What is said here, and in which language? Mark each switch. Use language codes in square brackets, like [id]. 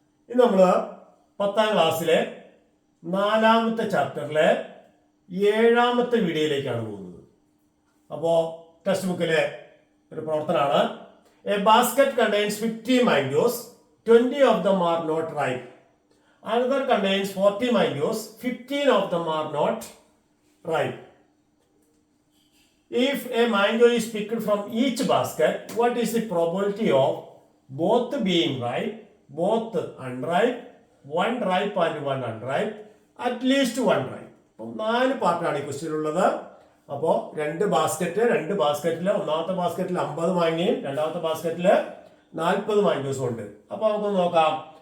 [ml] ഇന്ന് നമ്മൾ 10ാം ക്ലാസ്സിലെ 4ാമത്തെ ചാപ്റ്ററിലെ 7ാമത്തെ വീഡിയോയിലേക്കാണ് പോകുന്നത്. അപ്പോൾ ടെക്സ്റ്റ് ബുക്കിലെ ഒരു പ്രവർത്തനമാണ്. [en] A basket contains 50 mangoes, 20 of them are not ripe. Another contains 40 mangoes, 15 of them are not ripe. If a mango is picked from each basket, what is the probability of both being ripe, both unripe, one ripe and one unripe, at least one ripe? [ml] അപ്പം 4 പാർട്ടാണ് ഈ question ഉള്ളത്. അപ്പോൾ രണ്ട് ബാസ്ക്കറ്റിൽ ഒന്നാമത്തെ ബാസ്ക്കറ്റിൽ 50 മാങ്ങയും രണ്ടാമത്തെ ബാസ്ക്കറ്റിൽ 40 മാങ്കോസും ഉണ്ട്. അപ്പോൾ നമുക്ക് നോക്കാം.